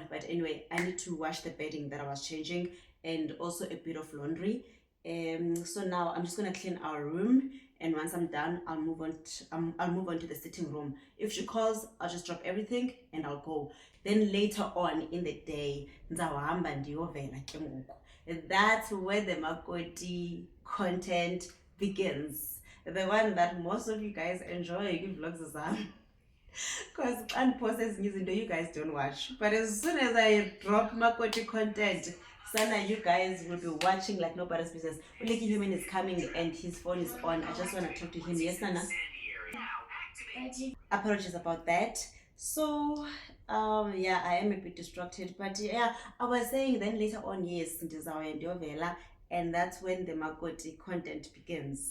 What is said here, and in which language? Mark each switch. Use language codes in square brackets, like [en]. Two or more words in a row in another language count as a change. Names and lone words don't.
[en] But anyway, I need to wash the bedding that I was changing and also a bit of laundry. So now I'm just gonna clean our room, and once I'm done, I'll move on to the sitting room. If she calls, I'll just drop everything and I'll go. Then later on in the day, [xh] ndizawuhamba ndiyovela ke ngoku. [en] That's where the makoti content begins. The one that most of you guys enjoy vlogs because unpost [xh] ezinye izinto [en] you guys don't watch. But as soon as I drop Makoti content, Sana, you guys will be watching like nobody's business. Uleki Human is coming and his phone is on. I just want to talk to him. Yes, Nana? Apologies about that. So yeah, I am a bit distracted, but yeah, I was saying then later on, yes, and that's when the Makoti content begins.